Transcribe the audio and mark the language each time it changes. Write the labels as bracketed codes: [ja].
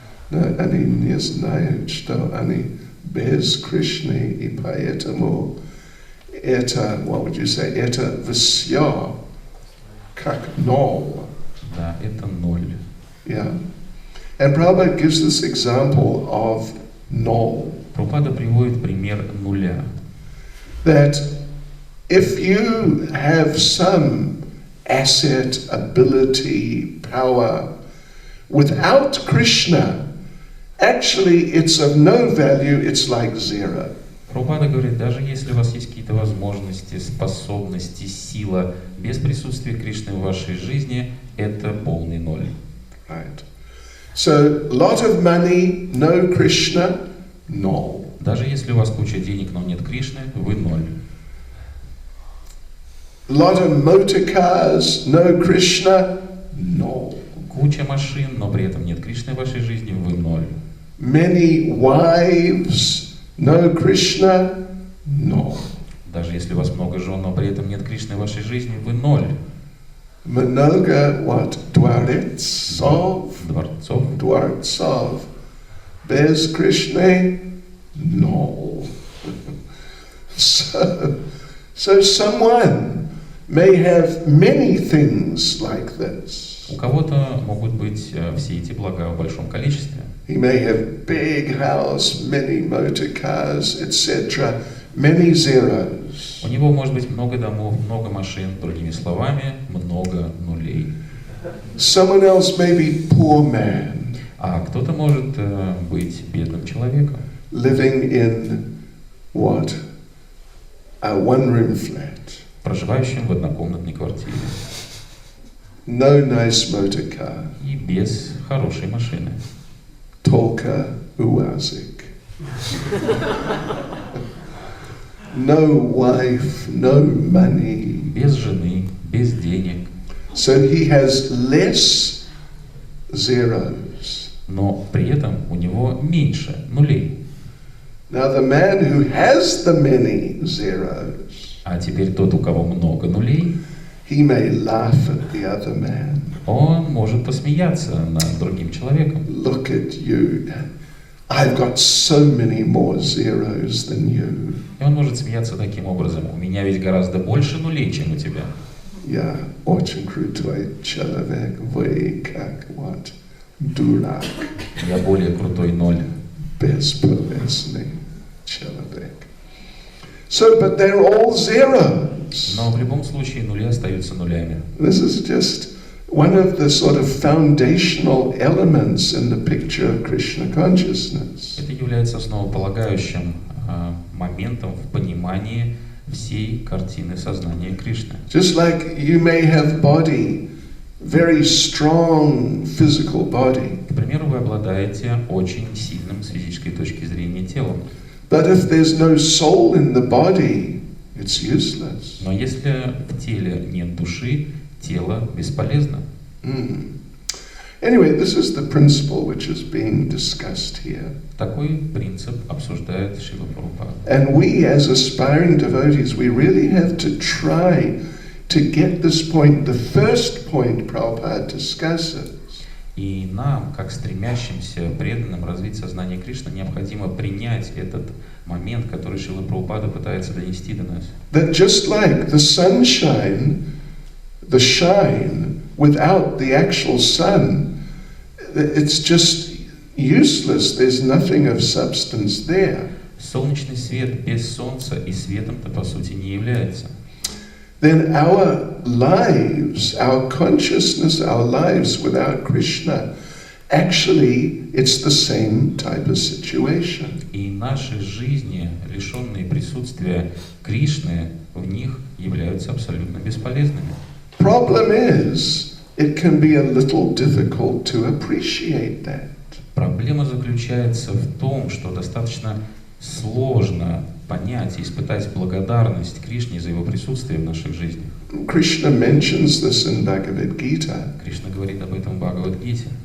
[ru] Но они не знают, что они без Кришны, и поэтому это, [en] what would you say, [ru] это все как ноль. Да, это ноль. [en] Yeah. And Prabhupada gives this example of null. [ru] Прабхупада приводит пример нуля. [en] That if you have some asset, ability, power, without Krishna, actually it's of no value, it's like zero. [ru] Прабхупада говорит, даже если у вас есть какие-то возможности, способности, сила, без присутствия Кришны в вашей жизни, это полный ноль. [en] Right. So, lot of money, no Krishna, null. [ru] Даже если у вас куча денег, но нет Кришны, вы ноль. [en] Lot of motor cars, no Krishna, null. [ru] Куча машин, но при этом нет Кришны в вашей жизни, вы ноль. [en] Many wives, no Krishna, null. [ru] Даже если у вас много жен, но при этом нет Кришны в вашей жизни, вы ноль. Много what? Dwaretsov? Дворцов. Dwaretsov. [en] Без Krishna, null. So someone may have many things like this. [ru] У кого-то могут быть все эти блага в большом количестве. [en] He may have big house, many motor cars, etc., many zeros. [ru] У него может быть много домов, много машин, другими словами, много нулей. [en] Someone else may be poor man, [ru] А кто-то может быть бедным человеком, [en] living in what? A one-room flat. [ru] проживающим в однокомнатной квартире [en] No nice motor car. [ru] и без хорошей машины. Только uazik. [en] No wife, no money. [ru] Без жены, без денег. [en] So he has less zeros. [ru] Но при этом у него меньше нулей. [en] Now the man who has the many zeros, [ru] А теперь тот, у кого много нулей, [en] he may laugh at the other man. [ru] он может посмеяться над другим человеком. [en] Look at you. I've got so many more zeros than you. [ru] И он может смеяться таким образом. У меня ведь гораздо больше нулей, чем у тебя. Я очень крутой человек, вы как what? Дурак. Я более крутой ноль. Бесполезный человек. [en] So, but they're all zeros. [ru] Но в любом случае нули остаются нулями. [en] This is just one of the sort of foundational elements in the picture of Krishna consciousness. [ru] Это является основополагающим моментом в понимании всей картины сознания Кришны. [en] Just like you may have body, very strong physical body. [ru] К примеру, вы обладаете очень сильным с физической точки зрения телом. [en] But if there's no soul in the body, it's useless. [ru] Но если в теле нет души, тело бесполезно. [en] Anyway, this is the principle which is being discussed here. [ru] Такой принцип обсуждает Шрила Прабхупада. [en] And we as aspiring devotees, we really have to try to get this point, the first point Prabhupada discusses. [ru] И нам, как стремящимся преданным развить сознание Кришны, необходимо принять этот момент, который Шрила Прабхупада пытается донести до нас. [en] That just like the sunshine, the shine without the actual sun, it's just useless. There's nothing of substance there. [ru] Солнечный свет без солнца и светом-то по сути не является. [en] Then our lives, our consciousness, our lives without Krishna, actually it's the same type of situation. [ru] И наши жизни, лишенные присутствия Кришны, в них являются абсолютно бесполезными. [en] Problem is, it can be a little difficult to appreciate that. [ru] Проблема заключается в том, что достаточно сложно понять и испытать благодарность Кришне за его присутствие в наших жизнях. [en] Krishna mentions this in Bhagavad Gita. [ru] Кришна говорит об этом в Бхагавад-гите.